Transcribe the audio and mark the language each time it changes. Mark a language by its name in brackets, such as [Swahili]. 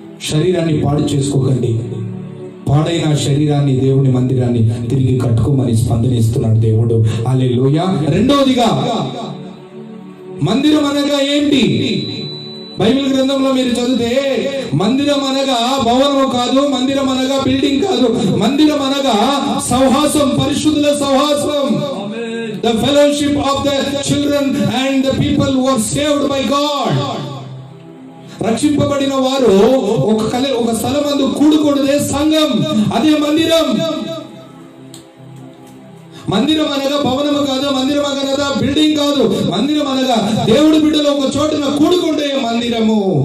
[Telugu] శరీరాన్ని పాడు చేసుకోకండి. పాడైన శరీరాన్ని, దేవుని మందిరాన్ని తిరిగి కట్టుకోమని స్పందనిస్తున్నాడు దేవుడు. హల్లెలూయా. రెండవదిగా, మందిరం అనగా ఏంటి? బైబిల్ గ్రంథంలో మీరు చదివితే మందిరం అనగా భవనము కాదు, మందిరం అనగా బిల్డింగ్ కాదు, మందిరం అనగా సహవాసం, పరిశుద్ధుల సహవాసం. [English] The fellowship of the children and the people who are saved by God. [Telugu] రక్షింపబడిన వారు ఒక స్థలమందు కూడుకొనుదే సంఘం, అదే మందిరం. మందిరం అనగా భవనము కాదు, మందిరం అనగా బిల్డింగ్ కాదు, మందిరం అనగా దేవుడి బిడ్డలు ఒక చోటున కూడుకుంటే మందిరము.